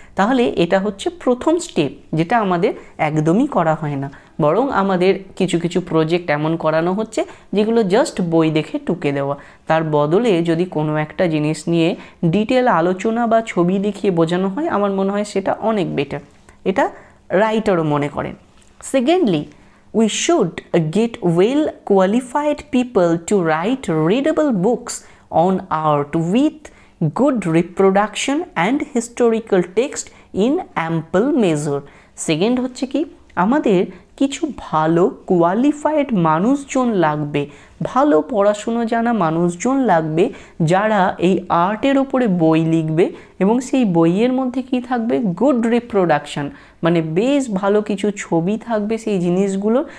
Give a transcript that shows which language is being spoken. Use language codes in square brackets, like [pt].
[bn] তাহলে এটা হচ্ছে প্রথম স্টেপ, যেটা আমাদের একদমই করা হয় না, বরং আমাদের কিছু কিছু প্রজেক্ট এমন করানো হচ্ছে যেগুলো জাস্ট বই দেখে টুকে দেওয়া। তার বদলে যদি কোনো একটা জিনিস নিয়ে ডিটেল আলোচনা বা ছবি দেখিয়ে বোঝানো হয় আমার মনে হয় সেটা অনেক বেটার। এটা রাইটারও মনে করেন। [en] Secondly, we should get well qualified people to write readable books on art with good reproduction and historical text in ample measure. [bn] Second হচ্ছে কি, আমাদের কিছু ভালো কোয়ালিফাইড মানুষজন লাগবে, ভালো পড়াশুনো জানা মানুষজন লাগবে যারা এই আর্টের ওপরে বই লিখবে এবং সেই বইয়ের মধ্যে কি থাকবে, গুড রিপ্রোডাকশন, মানে বেশ ভালো কিছু ছবি থাকবে সেই জিনিসগুলো।